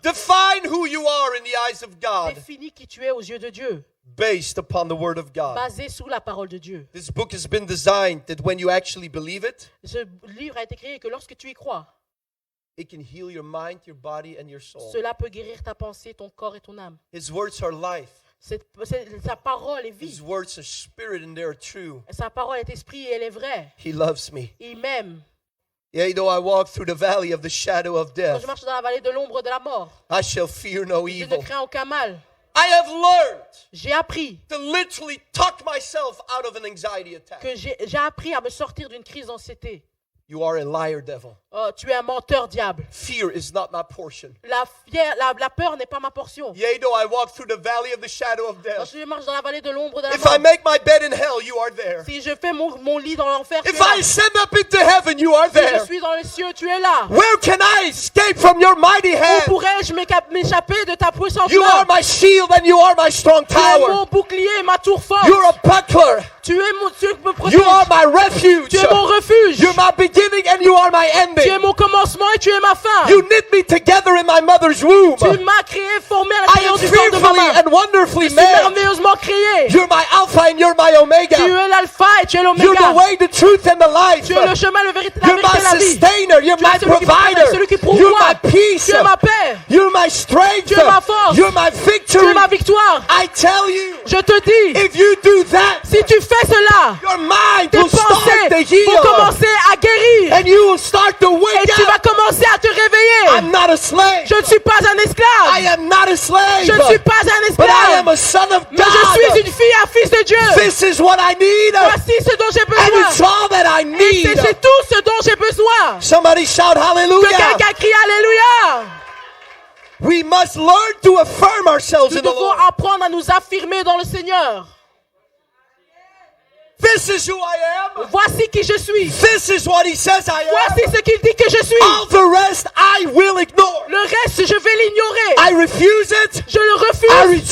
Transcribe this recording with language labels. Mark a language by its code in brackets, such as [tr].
[en] Define who you are in the eyes of God [fr] Définis qui tu es aux yeux de Dieu, [en] based upon the Word of God. [fr] basé sous la parole de Dieu. [en] This book has been designed that when you actually believe it, [fr] Ce livre a été créé que lorsque tu y crois, [en] it can heal your mind, your body, and your soul. [fr] cela peut guérir ta pensée, ton corps et ton âme. [en] His words are life. [fr] Sa parole est [en] His [fr] vie. [en] words are spirit and they are true. [fr] Sa parole est esprit et elle est vraie. [en] He loves me. [fr] Il m'aime. [en] Yea, though I walk through the valley of the shadow of death, [fr] je marche dans la vallée de l'ombre de la mort, [en] I shall fear no [fr] je ne [en] evil. [fr] crains aucun mal. [en] I have learned [fr] J'ai appris [en] to literally talk myself out of an anxiety attack. [fr] que j'ai appris à me sortir d'une crise d'anxiété. [en] You are a liar, devil. [fr] Oh, tu es un menteur, diable. [en] Fear is not my portion. [fr] La peur n'est pas ma portion. [en] Yea, though I walk through the valley of the shadow of [fr] Quand [en] death. [fr] je marche dans la vallée de l'ombre de la [en] If I [fr] mort, [en] make my bed in hell, you are there. [fr] si je fais mon lit dans l'enfer, tu es [en] If [fr] là. [en] I ascend up into heaven, you are [fr] Si je [en] there. [fr] suis dans les cieux, tu es là. [en] Where can I escape from your mighty [fr] Où [en] hand? [fr] pourrais-je m'échapper de ta puissante [en] You are [fr] main? [en] my shield and you are my strong [fr] Tu es mon [en] tower. [fr] bouclier et ma tour forte. [en] You're a buckler. [fr] Tu me protèges. [en] You are my refuge. [fr] Tu es mon refuge. [en] You're my beginning and you are my [fr] Tu es [en] ending. [fr] mon commencement et tu es ma fin. [en] You knit me together in my mother's womb. [fr] Tu m'as créé, formé à [en] I [fr] l'intérieur [en] am [fr] du corps de ma [en] fearfully [fr] main. [en] and wonderfully [fr] Tu es [en] made. [fr] merveilleusement créé. [en] You're my Alpha and you're my [fr] Tu [en] Omega. [fr] es l'alpha et tu es [en] You're the [fr] l'oméga. [en] way, the truth, and the life. [fr] Tu es le chemin, la vérité [en] You're my [fr] et la vie. [en] sustainer. You're [fr] Tu es [en] my [fr] celui qui protège, [en] provider. [fr] celui qui [en] You're [fr] pourvoit. [en] my peace. [fr] Tu es ma paix. [en] You're my strength. [fr] Tu es ma force. [en] You're my [fr] Tu [en] victory. [fr] es ma victoire. [en] I tell you, [fr] Je te dis, [en] if you do that, [fr] si tu fais cela, [en] your mind [fr] tes [en] will start to [fr] pensées vont [en] heal. [fr] commencer à guérir. [en] And you will start to [fr] Et [en] wake [fr] tu vas [en] up. [fr] commencer à te réveiller. [en] I'm not a slave. [fr] Je ne suis pas un [en] I [fr] esclave. [en] am not a slave. [fr] Je ne suis pas un [en] But I am a son of [fr] Mais je suis [en] God. [fr] une fille, un fils de Dieu. [en] This is what I need. [fr] Voici ce dont j'ai [en] And it's [fr] besoin. [en] all that I [fr] Et [en] need. [fr] c'est tout ce dont j'ai besoin. [en] Somebody shout [fr] Que [en] hallelujah. [fr] quelqu'un crie Alléluia. [en] We must learn to affirm ourselves [fr] Nous [en] in the [fr] devons [en] Lord. [fr] apprendre à nous affirmer dans le Seigneur. [en] This is who I am. [fr] Voici qui je suis. [en] This is what he says I am. [fr] Voici ce qu'il dit que je suis. [en] All the rest I will ignore. [fr] Le reste, je vais l'ignorer. [en] I refuse it. [fr] Je le [en] I [fr] refuse